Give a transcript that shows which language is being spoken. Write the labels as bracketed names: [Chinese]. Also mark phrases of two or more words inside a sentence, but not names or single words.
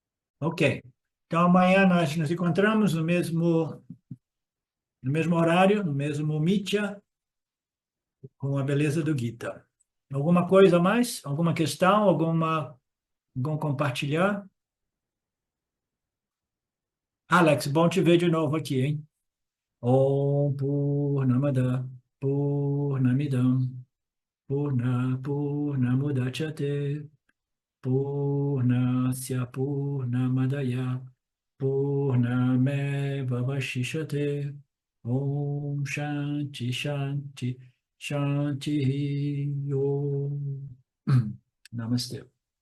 [Portuguese] Então, amanhã nós nos encontramos no mesmo no mesmo horário, no mesmo Mitya, com a beleza do Gita. Alguma coisa a mais? Alguma questão? Algum compartilhar? Alex, bom te ver de novo aqui, hein? [Sanskrit] Om Purnamada Purnamidam Purnamudachyate Purnasya Purnamadaya Purnameva Vashishate Om Shanti Shanti Shanti Om Namaste.